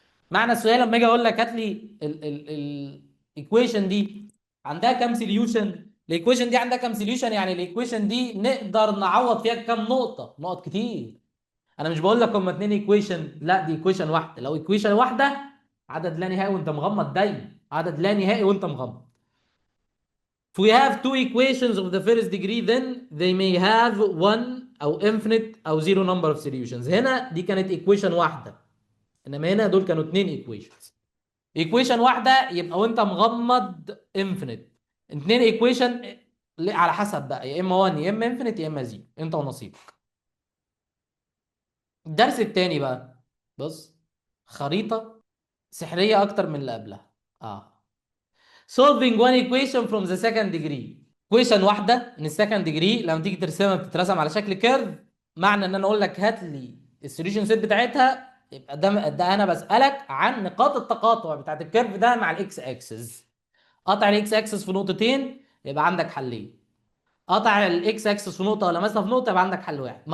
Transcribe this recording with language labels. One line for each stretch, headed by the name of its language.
Arabic: معنى السؤال لما اجي اقول لك هات لي الايكويشن دي عندها كام سوليوشن، الايكويشن دي عندها كام سوليوشن، يعني الايكويشن دي نقدر نعوض فيها كام نقطه، نقط كتير. انا مش بقول لك هما اتنين ايكويشن، لا دي ايكويشن واحده. لو ايكويشن واحده عدد لا نهائي وانت مغمض، دايما عدد لا نهائي وانت مغمض.
English: If we have two equations of the first degree then they may have one او infinite او zero number of solutions.
Arabic: هنا دي كانت equation واحده، انما هنا دول كانوا اتنين equations. equation واحده يبقى وانت مغمض infinite، اتنين equation على حسب بقى، يا اما 1 يا اما انفينيت يا اما زيرو، انت ونصيبك. الدرس التاني بقى، بص، خريطة سحرية اكتر من اللي قبلها.
English: اه solving one equation from the second degree.
Arabic: equation واحدة من السكند ديجري لما تيجي ترسمها بتترسم على شكل كيرف. معنى ان انا اقول لك هات لي السوليوشن سيت بتاعتها، يبقى ده انا بسألك عن نقاط التقاطع بتاعت الكيرف ده مع الاكس اكسس. قطع الاكس اكسس في نقطتين يبقى عندك حلين. قطع الاكس اكسس في نقطه ولا مثلا في نقطه يبقى عندك حل واحد.